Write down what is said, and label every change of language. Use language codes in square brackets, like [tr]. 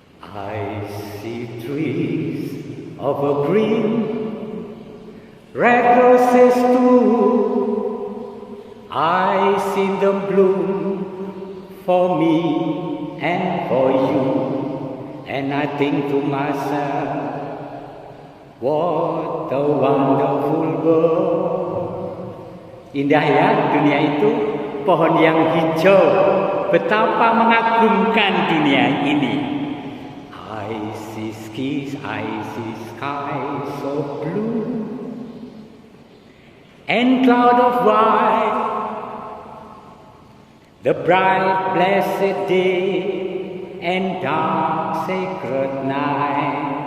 [en] I see trees of a green, red roses too. I see them bloom for me and for you. And I think to myself, what a wonderful world. [id] Indah ya dunia itu, pohon yang hijau, betapa mengagumkan dunia ini. [en] I see skies so blue, and cloud of white, the bright blessed day, and dark sacred night.